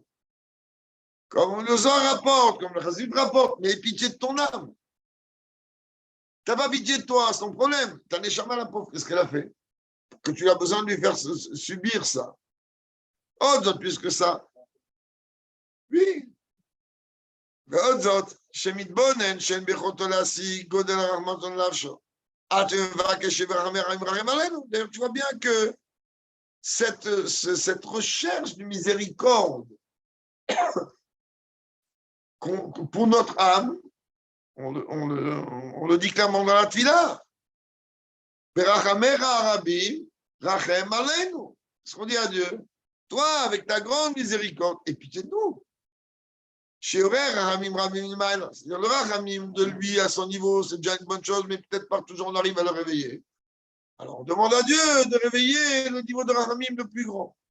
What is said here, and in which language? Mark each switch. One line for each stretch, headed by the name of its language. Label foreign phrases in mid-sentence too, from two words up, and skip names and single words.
French: Comme le Zohar rapporte, comme le Chassid rapporte, mais pitié de ton âme. Tu n'as pas pitié de toi, c'est ton problème. Ta Neshama, la pauvre, qu'est-ce qu'elle a fait? Que tu as besoin de lui faire subir ça. Oh, d'autres plus que ça. Oui.
Hebrew: ועוד זאת, שמתבונן שאין ביכולתו להשיג גודל הרחמתו נפשו. עד שמבקש שירחם עלינו.
French: D'ailleurs, tu vois bien que cette recherche de miséricorde pour notre âme, on le dit clairement dans la Tfila.
Hebrew: ורחמיך הרבים, רחם עלינו.
French: Ce qu'on dit à Dieu, toi, avec ta grande miséricorde, et pitié de nous. C'est-à-dire le rachamim de lui à son niveau, c'est déjà une bonne chose, mais peut-être pas toujours on arrive à le réveiller. Alors on demande à Dieu de réveiller le niveau de rachamim le plus grand.